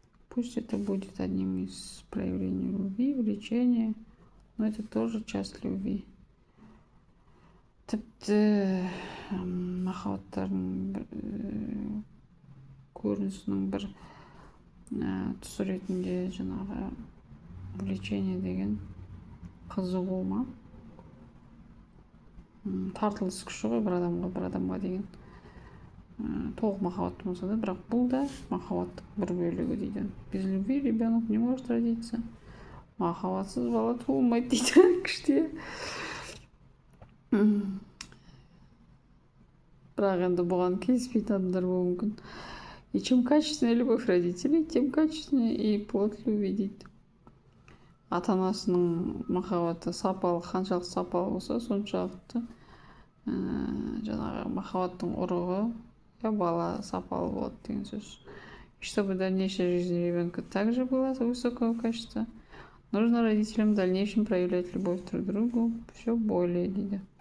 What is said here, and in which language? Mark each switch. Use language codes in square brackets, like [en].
[ru] Пусть это будет одним из проявлений любви, влечения, но это тоже часть любви. [kk] Тіпті махаббаттардың көрінісінің бір тұсы ретінде жаңағы влечение деген қызу болма, тартылыс күші ғой бір адамға деген. Толық махаббат болса да, бірақ бұл да махаббаттың бір бөлігі дейді. [ru] Без любви ребенок не может родиться. [kk] Махаббатсыз бала туылмайды дейді күште. Бірақ енді бұған келіспейтін адамдар болуы мүмкін. [ru] И чем качественнее любовь родителей, тем качественнее и плод любви дейді. [kk] Ата-анасының махаббаты сапалы, қаншалық сапалы болса, соншалықты жаңағы махаббаттың ұрығы бала сапалы болады деген сөз. [ru] И чтобы дальнейшая жизнь ребенка также была высокого качества, нужно родителям в дальнейшем проявлять любовь друг к другу все более дейді.